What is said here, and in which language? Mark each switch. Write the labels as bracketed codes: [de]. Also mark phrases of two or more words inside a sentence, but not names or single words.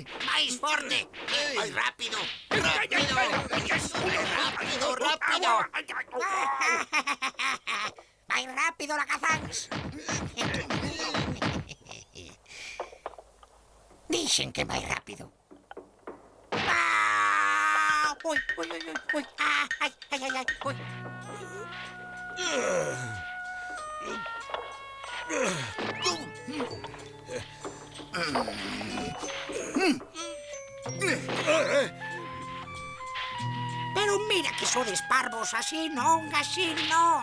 [gl] ¡Máis forte! ¡Máis rápido! ¡Rápido! ¡Rápido, rápido! ¡Máis rápido, lacazans! Dixen que máis rápido. ¡Ah! ¡Ui, ui, ui, ui! ¡Ah! ¡Ai, ai, ai, ai! ¡Ui! Pero mira que sodes parvos, así non, así non.